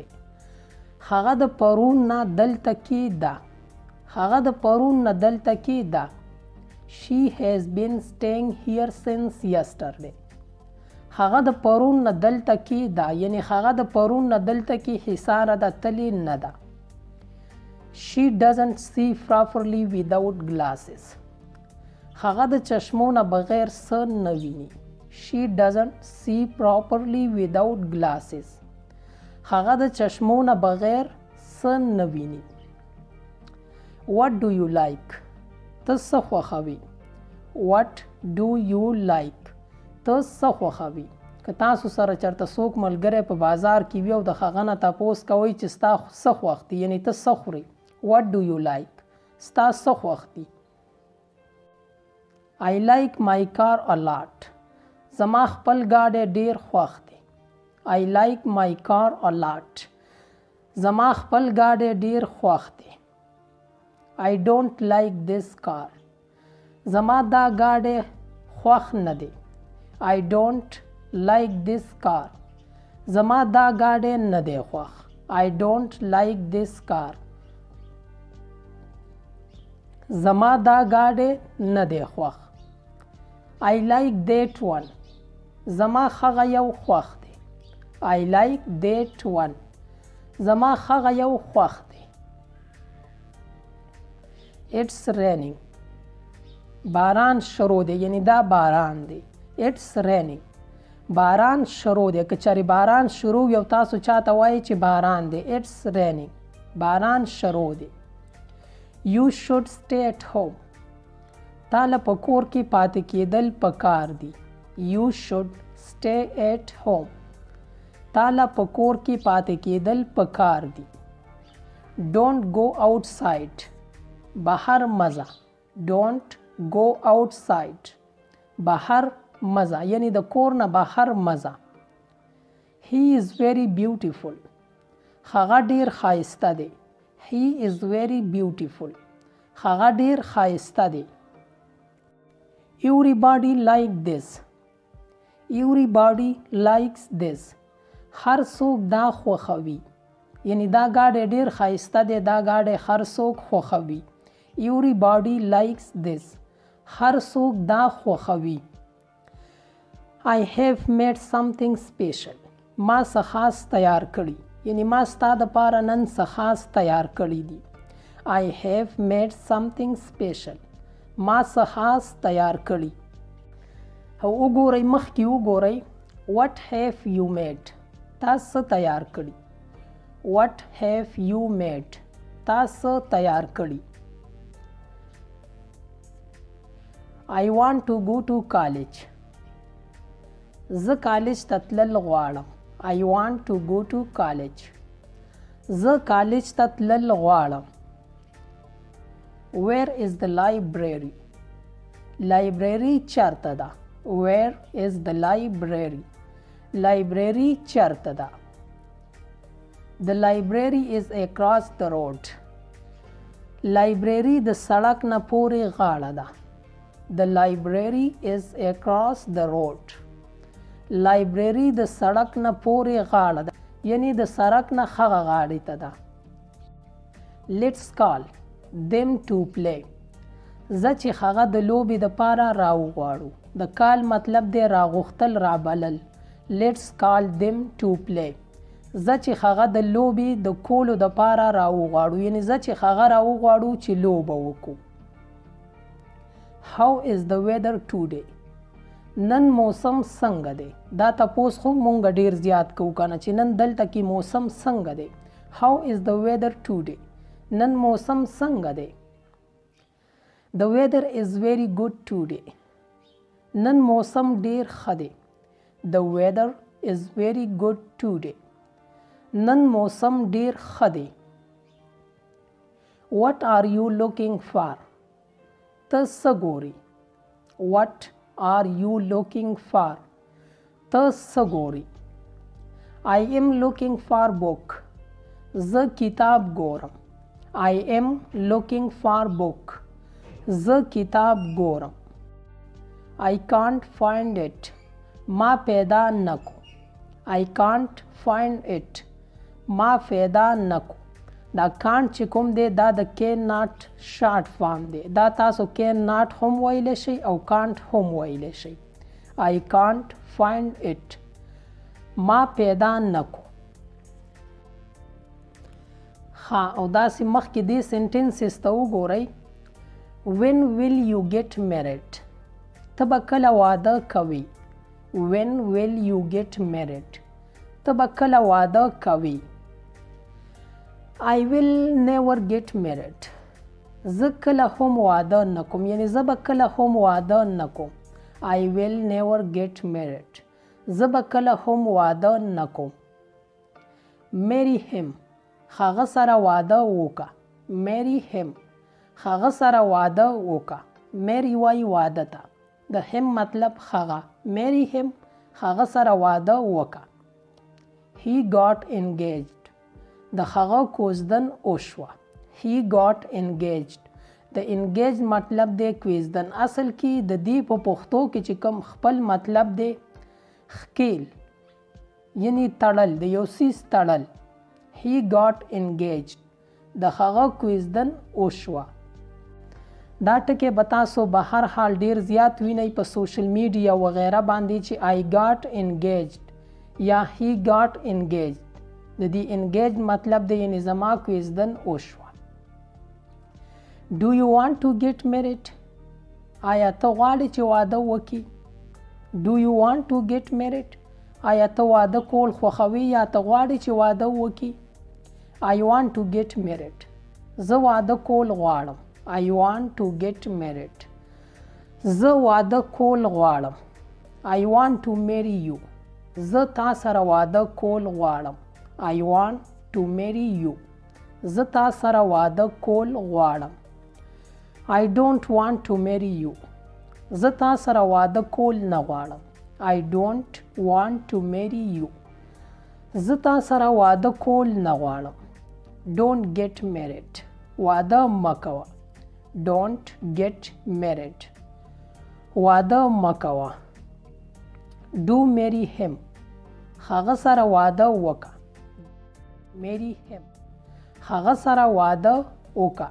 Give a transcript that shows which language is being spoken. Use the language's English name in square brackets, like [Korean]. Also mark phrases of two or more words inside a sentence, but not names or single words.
[Pashto] هغه د پرون نه دلته کې ده. هغه د پرون نه دلته کې ده. [English] She has been staying here since yesterday. [Pashto] هغه د پرون نه دلته کې ده، یعنی هغه د پرون نه دلته کې حصاره ده، تلې نه ده. [English] She doesn't see properly without glasses. [Pashto] هغه د چشمو نه بغیر څه نه ویني. [English] She doesn't see properly without glasses. [Pashto] هغه د چشمو نه بغیر څه نه ویني. [English] What do you like؟ [Pashto] ته څه خوښوي. [English] What do you like؟ [Pashto] ته څه خوښوي. که تاسو سره چېرته څوک ملګری په بازار کې وي او د هغه نه تپوس کوئ چې ستا څه خوښ دي، یعنی ته څه خورې. [English] What do you like؟ [Pashto] ستا څه خوښ دي. [English] I like my car a lot. [Pashto] زما خپل ګاډی ډیر خوښ دی. [English] I like my car a lot. [Pashto] زما خپل ګاډی ډیر خوښ دی. [English] I don't like this car. [Pashto] زما دا ګاډی خوښ نه دی. [English] I don't like this car. [Pashto] زما دا ګاډی نه دی خوښ. [English] I don't like this car. [Pashto] زما دا ګاډی نه دی خوښ. [English] I like that one. [Pashto] زما هغه یو خوښ دی. [English] I like that one. [Pashto] زما هغه یو خوښ دی. [English] It's raining. [Pashto] باران شروع دی، یعنی دا باران دی. [English] It's raining. [Pashto] باران شروع دی. که چېرې باران شروع یو تاسو چاته وایي چې باران دی. [English] It's raining. [Pashto] باران شروع دی. [English] You should stay at home. [Pashto] تاله په کور کې پاتې کېدل پکار دي. [English] You should stay at home. [Pashto] تاله په کور کې پاتې کېدل پکار دي. [English] Don't go outside. [Pashto] بهر مزه. [English] Don't go outside. [Pashto] بهر مزه یعنی د کور نه بهر مزه. [English] He is very beautiful. [Pashto] هغه ډیر ښایسته دی. [English] He is very beautiful. [Pashto] هغه ډیر ښایسته دی. [English] Everybody like this. Everybody likes this. [Pashto] هر څوک دا خوښوي. یعنی دا ګاډی ډیر ښایسته دی. دا ګاډی هر څوک خوښوي. [English] Everybody likes this. [Pashto] هر څوک دا خوښوي. [English] I have made something special. [Pashto] ما څه خاص تیار کړي. یعنی ما ستا دپاره نن څه خاص تیار کړي دي. [English] I have made something special. [Pashto] ما څه خاص تیار کړي. او وګورئ مخکې وګورئ. [English] What have you made? [Pashto] تاسو تیار کړي. [English] What have you made? [Pashto] تاسو تیار کړي. [English] I want to go to college. [Pashto] زه کالج ته تلل غواړم. [English] I want to go to college. [Pashto] زه کالج ته تلل غواړم. [English] Where is the library? [Pashto] Library چېرته ده. [English] Where is the library? [Pashto] Library چېرته ده. [English] The library is across the road. [Pashto] Library د سړک نه پورې غاړه ده. [English] The library is across the road. [Pashto] Library د سړک نه پورې غاړه ده. یعنی د سړک نه هغه غاړې ته ده. [English] Let's call them to play. [Pashto] زه چې هغه د لوبې دپاره راوغواړو. د کال مطلب دی راغوښتل رابلل. [English] Let's call them to play. [Pashto] زه چې هغه د لوبې د کولو دپاره راوغواړو. یعنی زه چې هغه راوغواړو چې لوبه وکړو. [English] How is the weather today? [Pashto] نن موسم څنګه دی. دا تپوس خو مونږ ډیر زیات کوو کنه چې نن دلته کې موسم څنګه دی. [English] How is the weather today? [Pashto] نن موسم څنګه دی. [English] The weather is very good today. [Pashto] نن موسم ډیر ښه دی. [English] The weather is very good today. [Pashto] نن موسم ډیر ښه دی. [English] What are you looking for? [Pashto] ته څه ګورې. [English] What are you looking for? [Pashto] ته څه ګورې. [English] I am looking for book. [Pashto] زه کتاب ګورم. [English] I am looking for book. [Pashto] زه کتاب ګورم. [English] I can't find it. [Pashto] ما پیدا نکو. [English] I can't find it. [Pashto] ما پیدا نکو. دا کانټ چې کوم دی دا د [English] can not [Pashto] شارټ فارم دی. دا تاسو [English] can not [Pashto] هم ویلی شئ او کانټ هم ویلی شئ. [English] I can't find it. [Pashto] ما پیدا نکو. ها او داسې مخکې دې سنټنسز ته وګورئ. [English] When will you get married? [Pashto] ته به کله واده کوي. [English] When will you get married? [Pashto] ته به کله واده کوي. [English] I will never get married. [Pashto] زه کله هم واده نکوم. یعنی زه به کله هم واده نکوم. [English] I will never get married. [Pashto] زه به کله هم واده نکوم. [English] Marry him. [Pashto] هغه سره واده وکړه. [English] Marry him. [Pashto] هغه سره واده وکړه. Marry وایي واده ته. د him مطلب هغه. [English] Marry him. [Pashto] هغه سره واده وکړه. [English] He got engaged. [Pashto] د هغه کوزدن وشوه. [English] He got engaged. [Pashto] د engaged مطلب دی کوزدن. اصل کې د دې په پښتو کې چې کوم خپل مطلب دی ښکیل یعنی تړل. د یو څیز تړل. [English] He got engaged. [Pashto] د هغه کوزدن وشوه. دا ټکي به تاسو به هر حال ډیر زیات وینئ په سوشل میډیا وغیره باندې چې [English] I got engaged [Pashto] یا [English] he got engaged. [Pashto] د دې انګیج مطلب دی یعنی زما کوزدن وشوه. [English] Do you want to get married? [Pashto] آیا ته غواړې چې واده وکړې؟ [English] Do you want to get married? [Pashto] آیا ته واده کول خوښوي یا ته غواړې چې واده وکړي؟ [English] I want to get married. [Pashto] زه واده کول غواړم. [English] I want to get married. [Pashto] زه واده کول غواړم. [English] I want to marry you. [Pashto] زه تا سره واده کول غواړم. [English] I want to marry you. [Pashto] زه تا سره واده کول غواړم. [English] I don't want to marry you. [Pashto] زه تا سره واده کول نه غواړم. [English] I don't want to marry you. [Pashto] زه تا سره واده کول نه غواړم. [English] Don't get married. [Pashto] واده مه کوه. [English] Don't get married. [Pashto] واده مه کوه. [English] Do marry him. [Pashto] هغه سره واده وکړه. [English] Marry him. [Pashto] هغه سره واده وکړه.